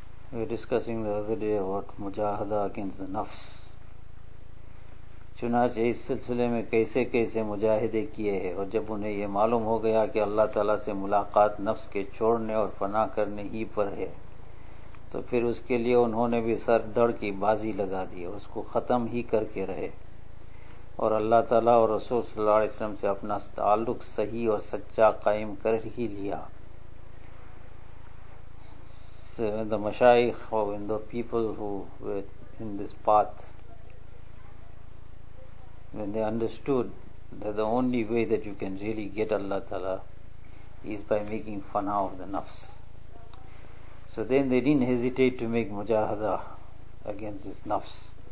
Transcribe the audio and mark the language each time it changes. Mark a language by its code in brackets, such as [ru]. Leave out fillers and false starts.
[en] We were discussing the other day about mujahada against the nafs. [ur] چنانچہ اس سلسلے میں کیسے کیسے مجاہدے کیے ہیں اور جب انہیں یہ معلوم ہو گیا کہ اللہ تعالیٰ سے ملاقات نفس کے چھوڑنے اور فنا کرنے ہی پر ہے تو پھر اس کے لیے انہوں نے بھی سر دھڑ کی بازی لگا دی اور اس کو ختم ہی کر کے رہے اور اللہ تعالیٰ اور رسول صلی اللہ علیہ وسلم سے اپنا تعلق صحیح اور سچا قائم کر ہی لیا. [en] The مشائخ and the people who were in this path, when they understood that the only way that you can really get Allah Ta'ala is by making fana of the nafs, so then they didn't hesitate to make mujahada against this nafs.